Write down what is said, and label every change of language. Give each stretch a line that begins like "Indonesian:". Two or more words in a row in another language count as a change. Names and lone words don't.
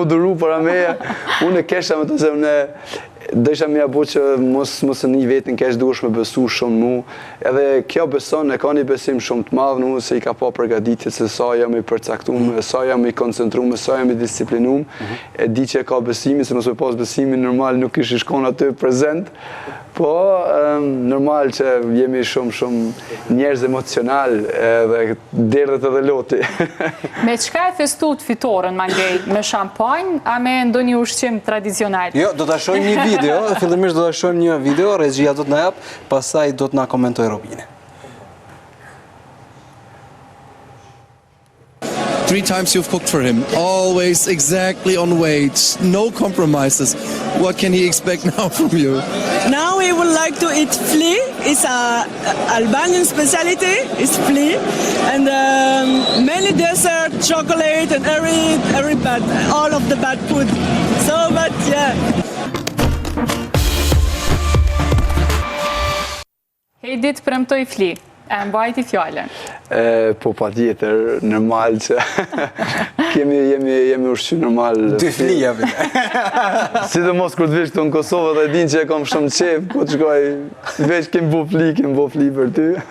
Albanian: mu duru para meja, unë e kesha me të zemë dësha me abu që mos një vetin kesh duhesh me besu shumë mu, edhe kjo beson, e ka një besim shumë të madhë nu, se i ka pa përgatitje se sa jam i përcaktum, sa jam i koncentrum, sa jam i disciplinum, e di që e ka besimin, se mos me pas besimin normal nuk ish i shkon aty prezent, po normal që jemi shumë njerëz emocional dhe derdhet edhe loti. Me çka e festut fitoren Mangej? Me shampanjë a me ndonjë ushqim tradicional? Jo, do ta shohim një video, fillimisht do ta shohim një video, regjia do të na jap, pastaj do të na komentoj Robini.
English: 3 times you've cooked for him, always exactly on weight, no compromises. What can he expect now from you? Now he would like to eat flea. It's a Albanian specialty. It's flea, and many dessert, chocolate, and every bad, all of the bad food. So, but yeah.
Albanian: Heidi të premtoj fli. E mbajti fjallën. Po pa tjetër, normal që jemi ushqy normal. Dy flija, Sidomos kur të vesh këtu në Kosovë dhe din që e kam shumë qef, ku të shkoj, veç kemi bo fli për ty.